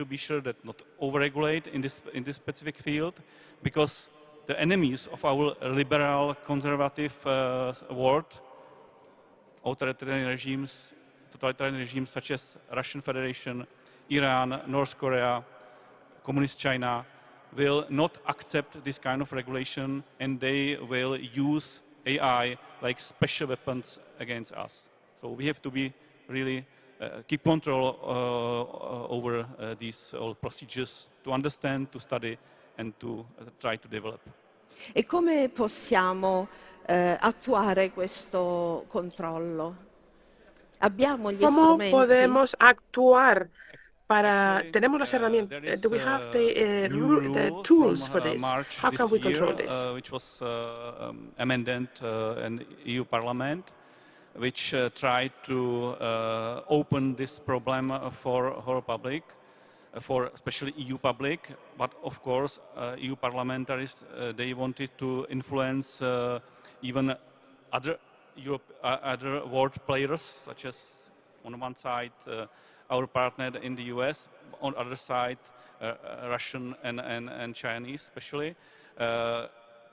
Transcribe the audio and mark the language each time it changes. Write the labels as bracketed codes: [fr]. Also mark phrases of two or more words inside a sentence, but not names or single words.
[en] be sure that not over-regulate in this specific field, because the enemies of our liberal, conservative world, authoritarian regimes, totalitarian regimes such as Russian Federation, Iran, North Korea, Communist China, will not accept this kind of regulation, and they will use AI like special weapons against us. So we have to be really keep control over these procedures, to understand, to study, and to try to develop. [it] E come possiamo attuare questo controllo? Abbiamo gli strumenti? [es] ¿Cómo podemos actuar para? Tenemos las herramientas. [en] Do we have the tools for this? How can we control this? Which was amended in EU Parliament, which tried to open this problem for whole public, for especially EU public, but of course EU parliamentaries, they wanted to influence even other world players, such as on one side our partner in the US, on the other side Russian and Chinese especially.